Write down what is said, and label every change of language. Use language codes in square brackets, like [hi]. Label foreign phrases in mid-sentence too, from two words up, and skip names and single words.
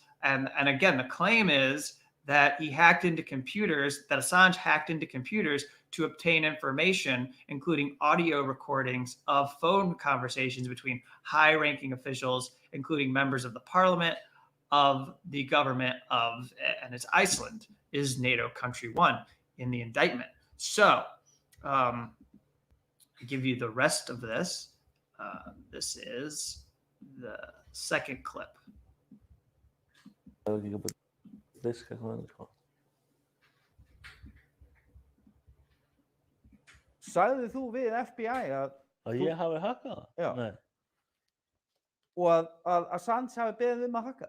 [en] And again, the claim is that he hacked into computers, that Assange hacked into computers to obtain information, including audio recordings of phone conversations between high-ranking officials, including members of the parliament, of the government of, and it's Iceland, is NATO country 1 in the indictment. So, I give you the rest of this. This is the second clip. [is] Sagði þú við FBI Að ég hafi hakkað það? Já. Nei. og að Assange hafi beðið að hakka það?